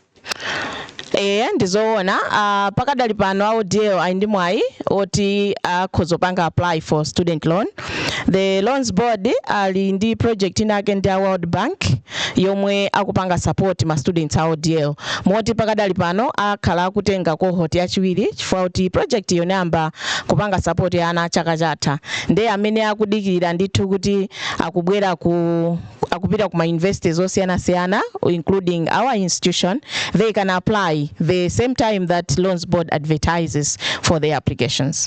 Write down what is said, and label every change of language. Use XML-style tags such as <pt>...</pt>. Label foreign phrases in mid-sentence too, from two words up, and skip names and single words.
<ny>Ndizoona pakadali pano audeo ali ndi mwayi oti akhozopanga</ny> <en>apply for student loan.</en> <ny>The Loans Board ali ndi project inake ndi World Bank yomwe akupanga support ma students audeo. Moti pakadali pano akhala akutenga cohort yachiwiri chifukwa kuti project yonamba kupanga support ya ana chaka chatha. Ndiye amene akudikirira ndithu kuti akubwera akupita kuma universities osiyana-siyana,</ny> <en>including our institution. They can apply the same time that Loans Board advertises for their applications.</en>